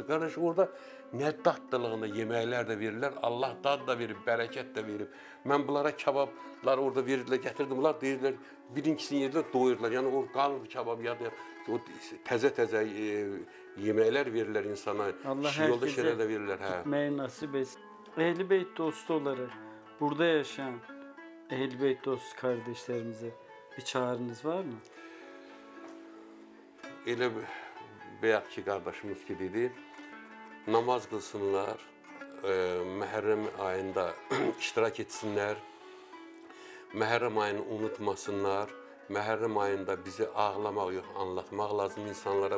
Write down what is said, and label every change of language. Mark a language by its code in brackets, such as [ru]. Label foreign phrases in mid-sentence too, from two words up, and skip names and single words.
[az] Qardaş, orada nə dadlılığında yeməklər də verirlər, Allah dad da verib, bərəkət də verib. Mən bunlara kabablar orada verirlər, gətirdim, bunlar deyirlər, birinchisini yedirlər, doyurlar. Yəni o qalır kabab ya da o təzə-təzə yeməklər verirlər insana, Allah yolda şeylər də verirlər. [tr] Gitmeyi nasip etsin. Ehl-i Beyt dostu olarak burada yaşayan Ehl-i Beyt dostu kardeşlerimize bir çağrınız var mı? [az] Elə bayaq ki, qardaşımız ki dedi, namaz qılsınlar, Məhərrəm ayında iştirak etsinlər, Məhərrəm ayını unutmasınlar, Məhərrəm ayında bizi ağlamaq yox, anlatmaq lazım insanlara.